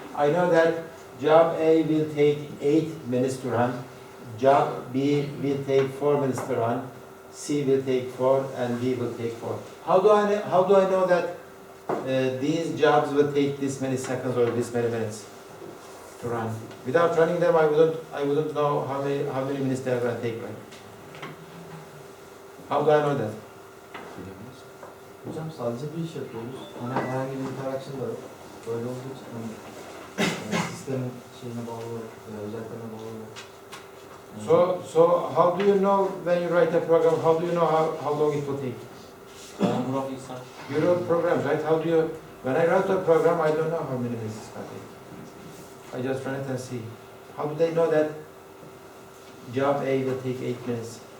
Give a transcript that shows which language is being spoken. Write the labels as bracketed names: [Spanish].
[English] I know that job A will take 8 minutes to run, job B will take 4 minutes to run, C will take 4, and D will take 4. How do I know that these jobs will take this many seconds or this many minutes to run? Without running them, I wouldn't know how many minutes they are going to take. Right? How do I know that? [Turkish] Hocam sadece bir iş yapıyoruz. Hani herhangi bir interaction da yok. Böyle olduğu için sistemin şeyine bağlı, özelliklerine bağlı. [English] So how do you know when you write a program? How do you know how long it will take? You wrote programs, right? How do you? When I write a program, I don't know how many minutes it's going to take. I just run it and see. How do they know that job A will take 8 minutes?